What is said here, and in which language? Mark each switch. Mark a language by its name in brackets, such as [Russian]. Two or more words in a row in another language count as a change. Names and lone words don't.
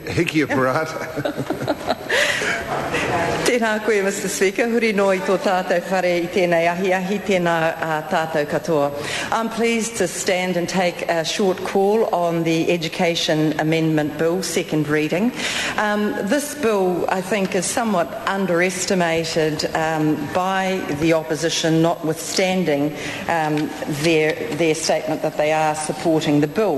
[Māori] Hiki Parata. Tēnā koe, [English] Mr. Speaker. [Māori] Huri no I tō tātou whare I tēnei ahi, tēnā tātou katoa. [English] I'm pleased to stand and take a short call on the Education Amendment Bill, second reading. This bill, I think, is somewhat underestimated by the opposition, notwithstanding their statement that they are supporting the bill.